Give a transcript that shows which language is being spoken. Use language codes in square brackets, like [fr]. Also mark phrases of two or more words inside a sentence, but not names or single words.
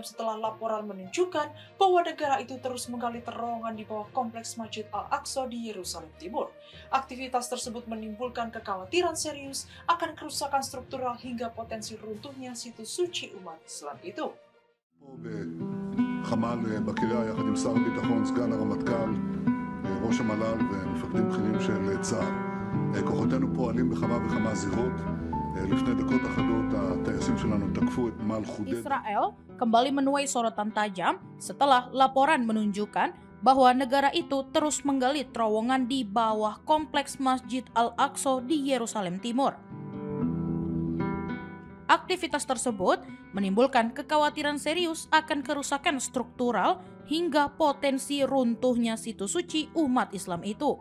[id] setelah laporan menunjukkan bahwa negara itu terus menggali terowongan di bawah kompleks Masjid Al-Aqsa di Yerusalem Timur. Aktivitas tersebut menimbulkan kekhawatiran serius akan kerusakan struktural hingga potensi runtuhnya situs suci umat Islam itu. [he] חמ"ל בקריה יחד עם שר הביטחון, סגן הרמטכ"ל, ראש המל"ל ומפקדים בכירים של צה"ל. כוחותינו פועלים בכמה וכמה זירות. לפני דקות אחדות הטייסים שלנו תקפו את נמל חודד. [id] Israel kembali menuai sorotan tajam setelah laporan menunjukkan bahwa negara itu terus menggali terowongan di bawah kompleks Masjid Al-Aqsa di Yerusalem Timur. Aktivitas tersebut menimbulkan kekhawatiran serius akan kerusakan struktural hingga potensi runtuhnya situs suci umat Islam itu.